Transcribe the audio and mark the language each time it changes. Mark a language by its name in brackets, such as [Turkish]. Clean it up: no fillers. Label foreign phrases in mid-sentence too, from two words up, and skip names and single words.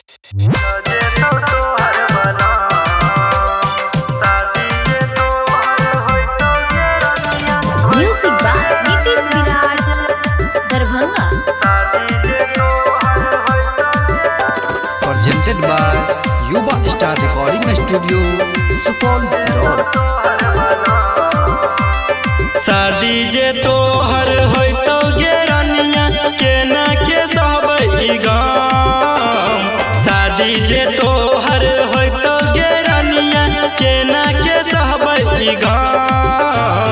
[English] Music by नीतीश विराट दरभंगा। Presented by Yuba Star Recording Studio, Supaul Road। [Maithili] शादी जे तोहर होइतो गे रानिया केना के सहबै गाम। शादी जे तोहर होइतो गे रानिया केना के सहबै गाम।